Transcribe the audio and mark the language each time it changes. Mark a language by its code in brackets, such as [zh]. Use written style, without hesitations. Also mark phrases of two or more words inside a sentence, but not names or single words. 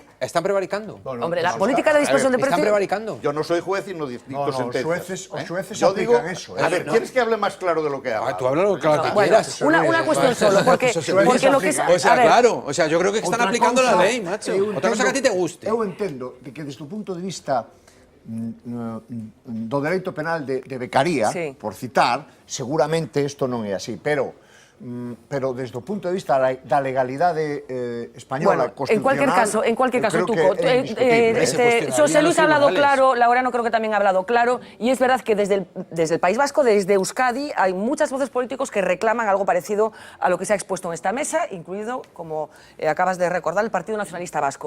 [es] Están prevaricando. Hombre, la política de dispersión de presos... Están prevaricando. Yo no soy juez y no dicto sentencias. Los jueces yo digo, aplican eso. A ver, ¿quieres que hable más claro de lo que hablo? Tú habla lo claro que Bueno, quieras. una cuestión solo, porque lo que es... O sea, claro, o sea, yo creo que están aplicando la ley, macho. Otra cosa que a ti te guste. [gl] Eu entendo que desde o punto de vista do dereito penal de becaría, por citar, seguramente isto non é así, pero desde o punto de vista da legalidade española, constitucional... [es] En cualquier caso, Tuco, José Luis ha hablado claro, Laureano creo que también ha hablado claro, y es verdad que desde el País Vasco, desde Euskadi, hay muchas voces políticos que reclaman algo parecido a lo que se ha expuesto en esta mesa, incluido, como acabas de recordar, el Partido Nacionalista Vasco.